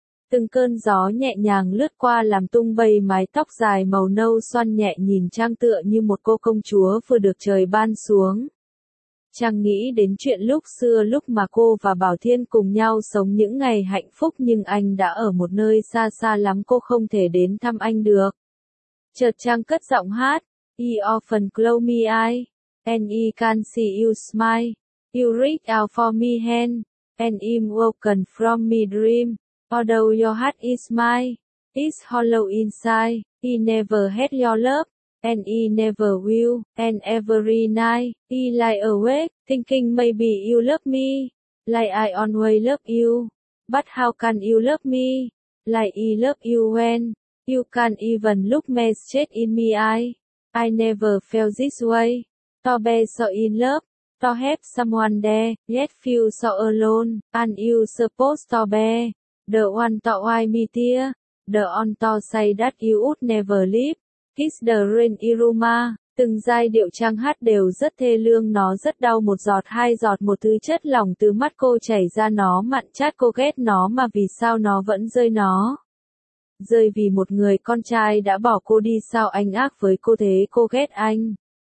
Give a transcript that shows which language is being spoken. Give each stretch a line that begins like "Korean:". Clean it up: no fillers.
Vietnamese: Từng cơn gió nhẹ nhàng lướt qua làm tung bay mái tóc dài màu nâu xoăn nhẹ, nhìn Trang tựa như một cô công chúa vừa được trời ban xuống. Trang nghĩ đến chuyện lúc xưa, lúc mà cô và Bảo Thiên cùng nhau sống những ngày hạnh phúc, nhưng anh đã ở một nơi xa xa lắm, cô không thể đến thăm anh được. Chợt Trang cất giọng hát.
English: I often close my eyes, and I can see you smile. You reach out for me hand, and I'm woken from my dream. Although your heart is mine, it's hollow inside, I never had your love, and I never will, and every night, I lie awake, thinking maybe you love me, like I always love you, but how can you love me, like I love you when, you can't even look me straight in my eye, I never felt this way, to be so in love. To have someone there, yet feel so alone, and you supposed to be the one to why me tear, the one to say that you would never leave, kiss the rain Iruma.
Vietnamese: Từng giai điệu Trang hát đều rất thê lương, nó rất đau, một giọt hai giọt một thứ chất lỏng từ mắt cô chảy ra, nó mặn chát, cô ghét nó mà vì sao nó vẫn rơi, nó rơi vì một người con trai đã bỏ cô đi, sao anh ác với cô thế, cô ghét anh.